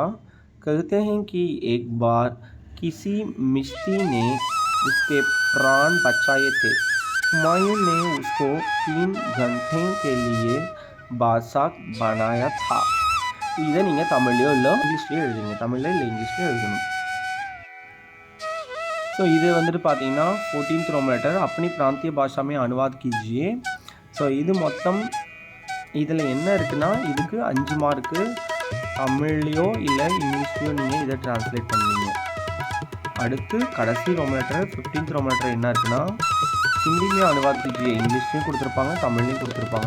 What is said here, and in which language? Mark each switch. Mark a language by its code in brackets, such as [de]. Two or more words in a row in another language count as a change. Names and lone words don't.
[hi] कहते हैं कि एक बार किसी मिस्ती ने उसके प्राण बचाए थे. हुमायूं ने उसको 3 घंटे के लिए बादशाह बनाया था. [ta] இதை நீங்கள் தமிழ்லையோ இல்லை இங்கிலீஷ்லேயோ எழுதுங்க, தமிழில் இல்லை இங்கிலீஷ்லேயோ எழுதணும். ஸோ இது வந்துட்டு பார்த்தீங்கன்னா [en] 14th Roman letter, [hi] अपनी प्रांतीय भाषा में अनुवाद कीजिए. [ta] ஸோ இது மொத்தம் இதில் என்ன இருக்குன்னா, இதுக்கு 5 மார்க்கு, தமிழ்லையோ இல்லை இங்கிலீஷ்லையோ நீங்கள் இதை ட்ரான்ஸ்லேட் பண்ணுவீங்க. அடுத்து கடைசி [en] Roman letter 15th Roman letter [ta] என்ன இருக்குன்னா, ஹிந்திலேயே [hi] अनुवाद कीजिए, [ta] இங்கிலீஷ்லையும் கொடுத்துருப்பாங்க, தமிழ்லையும் கொடுத்துருப்பாங்க.